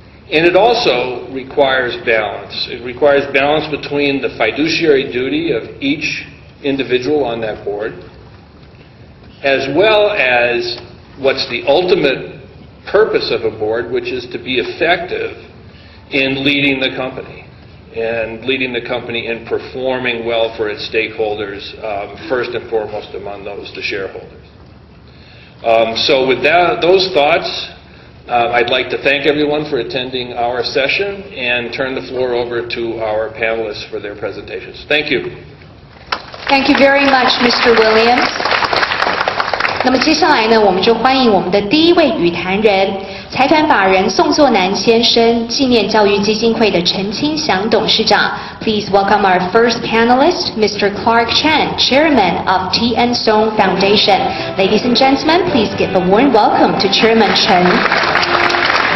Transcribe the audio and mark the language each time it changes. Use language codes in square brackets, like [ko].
[en] And it also requires balance. It requires balance between the fiduciary duty of each individual on that board, as well as what's the ultimate purpose of a board, which is to be effective in leading the company, and leading the company in performing well for its stakeholders, first and foremost among those, the shareholders. So with those thoughts, I'd like to thank everyone for attending our session and turn the floor over to our panelists for their presentations. Thank you. Thank you very much, Mr. Williams. [zh] 那么接下来呢，我们就欢迎我们的第一位语谈人，财团法人宋作南先生，纪念教育基金会的陈清祥董事长。 [en] Please welcome our first panelist, Mr. Clark Chen, Chairman of T.N. Song Foundation. Ladies and gentlemen, please give a warm welcome to Chairman Chen.